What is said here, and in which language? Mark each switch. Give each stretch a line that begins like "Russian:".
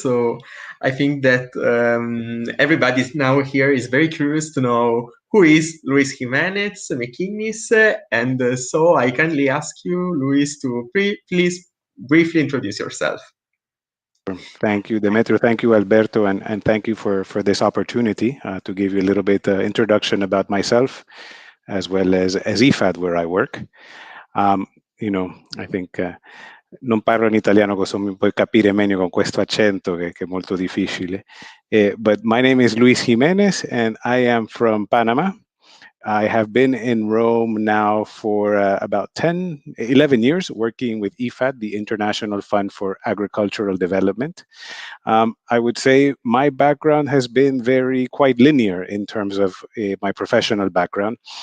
English: So I think that everybody now here is very curious to know who is Luis Jiménez-McInnis, and so I kindly ask you, Luis, to please briefly introduce yourself. Thank you, Demetrio. Thank you, Alberto, and thank you for this opportunity to give you a little bit introduction about myself, as well as IFAD, where I work. I think
Italian: non parlo in italiano, così mi puoi capire meglio con questo accento che è molto difficile.
English: But my name is Luis Jimenez, and I am from Panama. I have been in Rome now for about 11 years, working with IFAD, the International Fund for Agricultural Development. I would say my background has been quite linear in terms of my professional background.